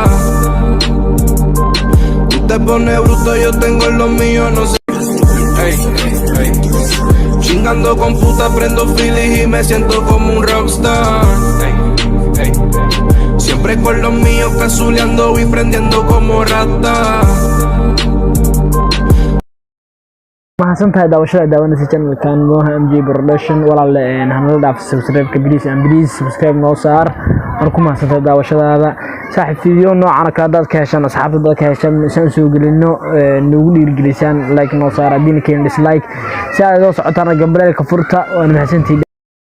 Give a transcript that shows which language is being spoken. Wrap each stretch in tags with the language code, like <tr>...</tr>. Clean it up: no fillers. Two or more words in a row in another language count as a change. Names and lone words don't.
<es>Tú te pones bruto, yo tengo los míos, no sé. Chingando con puta, prendo Phillies y me siento como un rockstar. Siempre con los míos cazuleando y prendiendo como rata.</es> <so>mahadsantahay daawashada daawanaysa channelkan Moha MJ Production walaal hanala dhaaf subscribe ka</so> <en>please subscribe</en> <so>noo saar marku mahadsantahay daawashadaada saaxiib video noocan ka dad ka heshan asxaabta dad ka heshan san soo gelino nagu dhiirigelisan like noo saar hadii keen dislike si aad oo socotaan gambalka furta oo mahadsantahay</so>